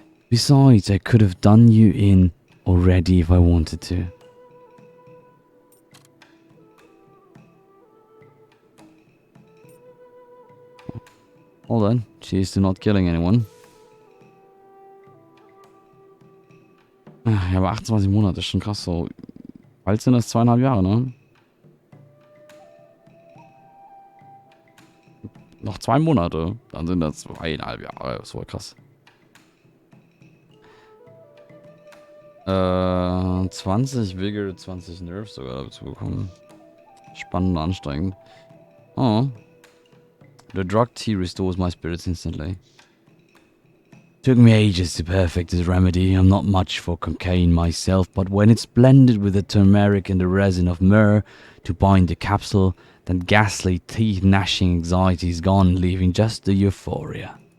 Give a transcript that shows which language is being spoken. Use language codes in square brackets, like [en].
[en] Besides, I could have done you in already if I wanted to. Hold on, cheers to not killing anyone. [de] Ja, aber 28 Monate ist schon krass so. Bald sind das 2,5 Jahre, ne? Noch 2 Monate, dann sind das 2,5 Jahre. Das war krass. 20 Vigor, 20 Nerves sogar dazu bekommen. Spannend und anstrengend. Oh. [en] The drug tea restores my spirits instantly. Took me ages to perfect this remedy. I'm not much for cocaine myself, but when it's blended with the turmeric and the resin of myrrh to bind the capsule, then ghastly teeth-gnashing anxiety is gone, leaving just the euphoria.